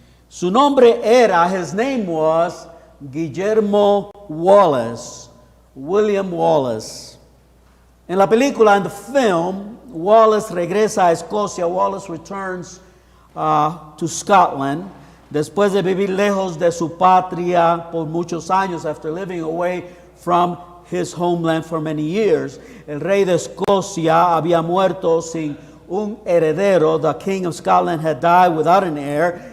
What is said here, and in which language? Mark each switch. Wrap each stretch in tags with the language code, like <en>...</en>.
<es>Su nombre era,</es> <en>his name was Guillermo Wallace, William Wallace.</en> <es>En la película,</es> <en>in the film,</en> <es>Wallace regresa a Escocia.</es> <en>Wallace returns to Scotland</en> <es>después de vivir lejos de su patria por muchos años,</es> <en>after living away from his homeland for many years.</en> <es>El rey de Escocia había muerto sin un heredero.</es> <en>The king of Scotland had died without an heir.</en>